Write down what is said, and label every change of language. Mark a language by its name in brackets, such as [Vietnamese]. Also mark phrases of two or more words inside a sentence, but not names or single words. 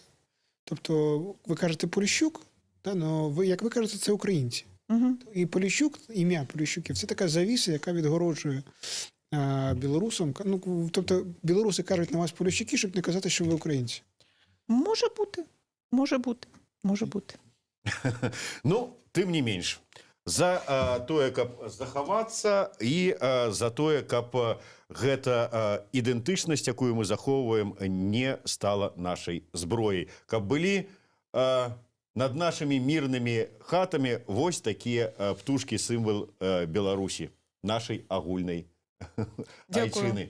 [Ukrainian] Тобто, ви кажете Поліщук, але, як ви кажете, це українці. І Поліщук, ім'я Поліщуків, це така завіса, яка відгороджує білорусам. Тобто, білоруси кажуть на вас Поліщуки, щоб не казати, що ви українці. Може бути. [Belarusian] Тым не менш. За тое, каб захавацца і за тое, каб гэта ідэнтычнасць, якую мы захоўваем, не стала нашай зброяй. Каб былі над нашымі мірнымі хатамі вось такія птушкі, сімвал Беларусі, нашай агульнай айчыны.